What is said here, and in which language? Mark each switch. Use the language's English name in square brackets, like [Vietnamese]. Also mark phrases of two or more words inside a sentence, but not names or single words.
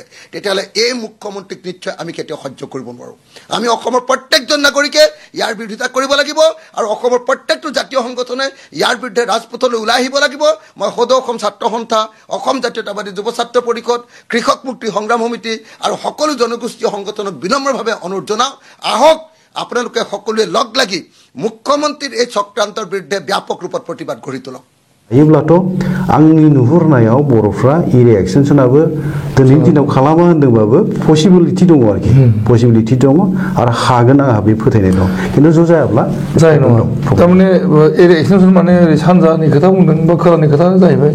[Assamese] তেতিয়াহ'লে এই মুখ্যমন্ত্ৰীক নিশ্চয় আমি কেতিয়াও সহ্য কৰিব নোৱাৰোঁ আমি অসমৰ প্ৰত্যেকজন নাগৰিকে ইয়াৰ বিৰোধিতা কৰিব লাগিব আৰু অসমৰ প্ৰত্যেকটো জাতীয় সংগঠনে ইয়াৰ বিৰুদ্ধে ৰাজপথলৈ ওলাই আহিব লাগিব মই সদৌ অসম ছাত্ৰ সন্থা অসম জাতীয়তাবাদী যুৱ ছাত্ৰ পৰিষদ কৃষক মুক্তি সংগ্ৰাম সমিতি আৰু সকলো জনগোষ্ঠীয় সংগঠনক বিনম্ৰভাৱে অনুৰোধ জনাওঁ আহক আপোনালোকে সকলোৱে লগ লাগি মুখ্যমন্ত্ৰীৰ এই চক্ৰান্তৰ বিৰুদ্ধে ব্যাপক ৰূপত প্ৰতিবাদ গঢ়ি তোলক [Bodo] हायोब्लाथ' आंनि नुहुरनायाव बर'फ्रा [English] area extension [Bodo] दिनैनि दिनाव खालामा होनदोंबाबो पसिबिलिटि दङ आरोखि पसिबिलिटि दङ आरो हागोन आंहा बे फोथायनाय दं खिन्थु ज' जायाब्ला जाय नङा थारमाने [English] area extension [Bodo] माने ओरै सानजानि खोथा बुंदों बा खोलानि खोथा जाहैबाय